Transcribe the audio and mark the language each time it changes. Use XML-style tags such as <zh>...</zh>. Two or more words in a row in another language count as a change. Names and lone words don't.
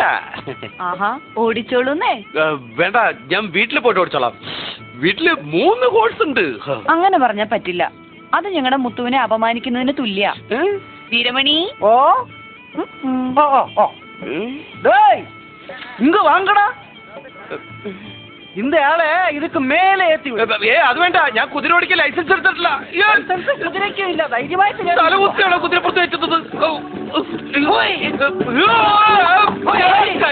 <ml>ഓടിച്ചോളൂന്നേ. വേണ്ട, ഞാൻ വീട്ടിൽ പോയിട്ട് ഓടിച്ചോളാം. വീട്ടില് 3 കോഴ്സ് ഉണ്ട്. അങ്ങനെ പറഞ്ഞാ പറ്റില്ല. അത് ഞങ്ങളുടെ മുത്തുവിനെ അപമാനിക്കുന്നതിന് തുല്യ. വീരമണി. ഓ ഇങ്ങ് വാങ്ങടാ.</ml> <ta>இந்த ஆளை இதுக்கு மேலே ஏத்தி விடு.</ta> <ml>അത് വേണ്ട, ഞാൻ കുതിര ഓടിക്കാൻ ലൈസൻസ് എടുത്തിട്ടില്ല. കുതിരയ്ക്കും ഇല്ല, ധൈര്യമായിട്ട് തലകുത്തിയാണോ കുതിര പുറത്ത് വെച്ചത്?</ml>